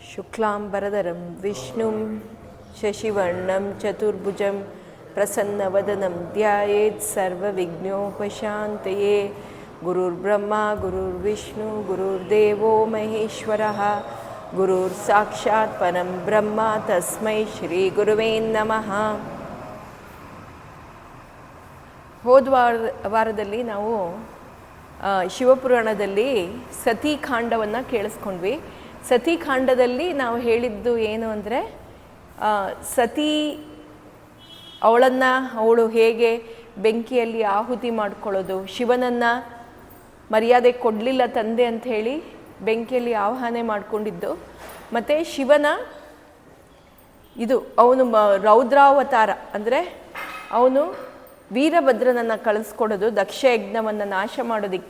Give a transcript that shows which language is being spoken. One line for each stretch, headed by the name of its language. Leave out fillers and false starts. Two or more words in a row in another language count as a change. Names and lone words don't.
Sanskrit: शुक्लांबरधरं विष्णुं शशिवर्णं चतुर्भुजं प्रसन्नवदनं ध्यायेत् सर्वविघ्नोपशान्तये। गुरुर्ब्रह्मा गुरुर्विष्णु गुरुर्देवो महेश्वरः गुरुर्साक्षात् परं ब्रह्म तस्मै ಶ್ರೀ ಗುರುವೇ ನಮಃ.
Kannada: ಹೋದ ವಾರದಲ್ಲಿ ನಾವು ಶಿವಪುರಾಣದಲ್ಲಿ ಸತೀಕಾಂಡವನ್ನು ಕೇಳಿಸ್ಕೊಂಡ್ವಿ. ಸತೀಕಾಂಡದಲ್ಲಿ ನಾವು ಹೇಳಿದ್ದು ಏನು ಅಂದರೆ, ಸತಿ ಅವಳು ಹೇಗೆ ಬೆಂಕಿಯಲ್ಲಿ ಆಹುತಿ ಮಾಡ್ಕೊಳ್ಳೋದು, ಶಿವನನ್ನು ಮರ್ಯಾದೆ ಕೊಡಲಿಲ್ಲ ತಂದೆ ಅಂತ ಹೇಳಿ ಬೆಂಕಿಯಲ್ಲಿ ಆವಾಹನೆ ಮಾಡಿಕೊಂಡಿದ್ದು, ಮತ್ತು ಶಿವನ ಅವನು ರೌದ್ರಾವತಾರ ಅಂದರೆ ಅವನು ವೀರಭದ್ರನನ್ನು ಕಳಿಸ್ಕೊಡೋದು ದಕ್ಷ ಯಜ್ಞವನ್ನು ನಾಶ ಮಾಡೋದಕ್ಕೆ.